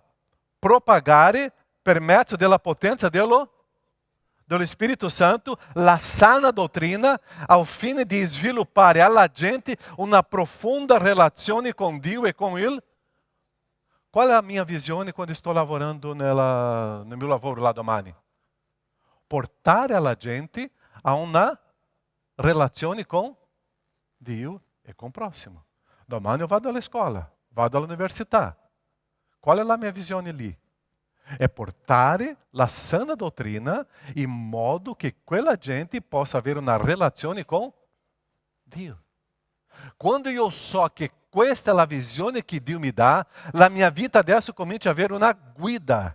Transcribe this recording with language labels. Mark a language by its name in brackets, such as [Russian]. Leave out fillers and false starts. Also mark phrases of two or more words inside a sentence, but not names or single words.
[Italian] Propagare per mezzo della potenza dello Spirito Santo la sana dottrina al fine di sviluppare alla gente una profonda relazione con Dio e con il. Qual è la mia visione quando sto lavorando nel mio lavoro là domani? Portare alla gente a una relazione com Dio [Portuguese] e com o próximo. [Italian] Domani eu vado alla scuola, vado all'università. Qual è la mia visione lì? È portare la sana dottrina in modo che quella gente possa avere una relazione com Dio. Quando io so che questa è la visione che Dio mi dà, la mia vita adesso comincia a avere una guida.